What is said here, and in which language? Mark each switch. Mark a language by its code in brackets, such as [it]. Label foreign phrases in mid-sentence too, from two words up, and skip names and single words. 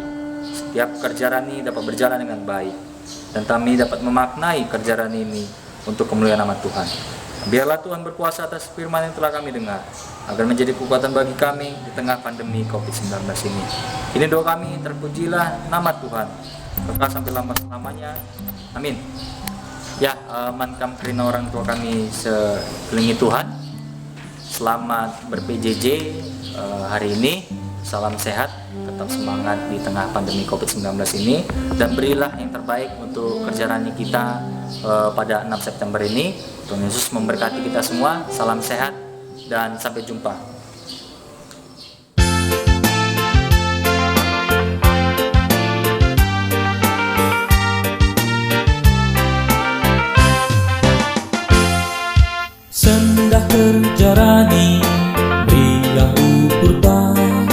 [id] Setiap kerja Rani dapat berjalan dengan baik dan kami dapat memaknai kerja Rani ini untuk kemuliaan nama Tuhan. Biarlah Tuhan berkuasa atas firman yang telah kami dengar, agar menjadi kekuatan bagi kami di tengah pandemi COVID-19 ini. Ini doa kami, terpujilah nama Tuhan, kekal sampai lama-lamanya. Amin. Ya, [btx] mankam kerina orang tua kami sekelilingi Tuhan. [id] Selamat ber-PJJ hari ini. Salam sehat, tetap semangat di tengah pandemi COVID-19 ini, dan berilah yang terbaik untuk kerja Rani kita pada 6 September ini. Tuhan Yesus memberkati kita semua. Salam sehat dan sampai jumpa. [btx] Sendah [id] kerja Rani, berilah [btx] ukur tak,